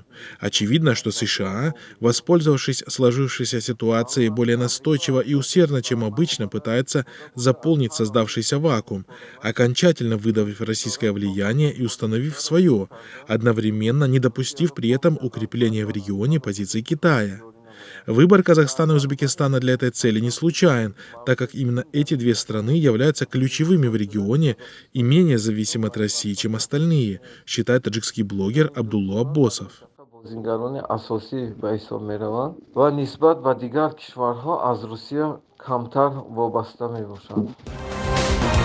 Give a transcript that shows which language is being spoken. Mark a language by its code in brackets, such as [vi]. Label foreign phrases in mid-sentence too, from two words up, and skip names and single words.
[ru] Очевидно, что США, воспользовавшись сложившейся ситуацией более настойчиво и усердно, чем обычно, пытаются заполнить создавшийся вакуум, окончательно выдавив российское влияние и установив свое, одновременно не допустив при этом укрепления в регионе позиций Китая. Выбор Казахстана и Узбекистана для этой цели не случайен, так как именно эти две страны являются ключевыми в регионе и менее зависимы от России, чем остальные, считает таджикский блогер Абдулла Аббосов. [tg] بازیگران اساسی به حساب می‌روند و نسبت به دیگر کشورها از روسیه کمتر وابسته می‌باشند.